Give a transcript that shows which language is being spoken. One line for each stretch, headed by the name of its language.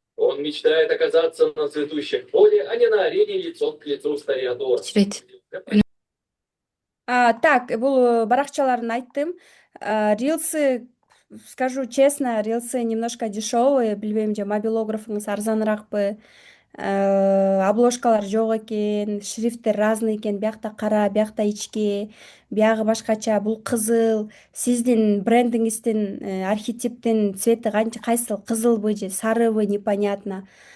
Russian: Он мечтает оказаться на цветущем поле, а не на арене лицом к лицу с Тореадором.
Kyrgyz: Так, бул баракчаларын айттым.
Russian: Рилсы, скажу честно, рилсы немножко дешевые.
Kyrgyz: Билбейм, же мобилографыңыз арзаныраакпы. Обложкалар жок экен, шрифттер разный экен. Биякта кара, биякта ичке, биягы башкача, бул кызыл. Сиздин брендиңиздин архетиптин цвети кайсыл, кызылбы же сарыбы, непонятно.